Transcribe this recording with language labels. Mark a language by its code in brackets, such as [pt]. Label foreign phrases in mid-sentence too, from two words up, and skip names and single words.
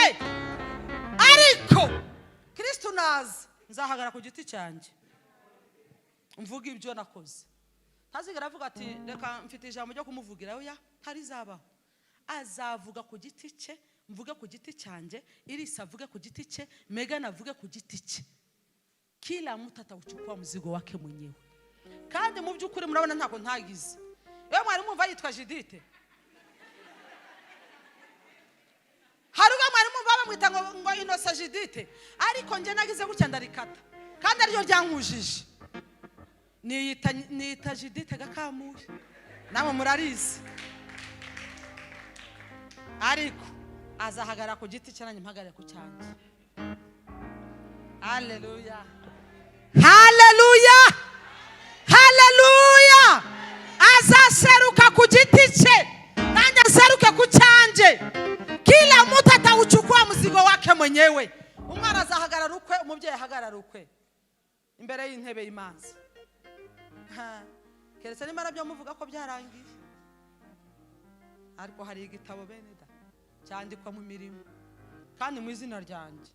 [rw] Ariko Kristo naza nzahagara ku giti cyanjye mvuga ibyo nakoze. Ntazigera avuga ati reka mfite ijambo ryo kumuvugira, oya, ntarizabaho. Azavuga ku giti cye, mvuge ku giti cyanjye, Irisa avuge ku giti cye, Megan avuge ku giti cye. [sw] Kila mtu atauchukua mzigo wake mwenyewe. [rw] Kandi mu by'ukuri murabona ntako ntagize. Yewe mwari mwumva yitwa Judith? Haruga mwari mwumva bamwita ngo Inosa Judith? Ariko nje nagize gutya ndarikata, kandi aryo ryankujije. Niyita Judith Gakamuye, namwe murarizi. Ariko azahagara ku giti cyane, mpagare ku cyanjye. Haleluya, haleluya, haleluya. Azaseruka ku giti cye, nanjye aseruke ku cyanjye. [sw] Kila mtu atauchukua mzigo wake mwenyewe. [rw] Umwana azahagarara ukwe, umubyeyi ahagarara ukwe imbere y'intebe y'Imana. Keretse nimara byo muvuga ko byarangiye, ariko hari igitabo bene da cyandikwa mu mirimo, kandi mu izina ryanjye.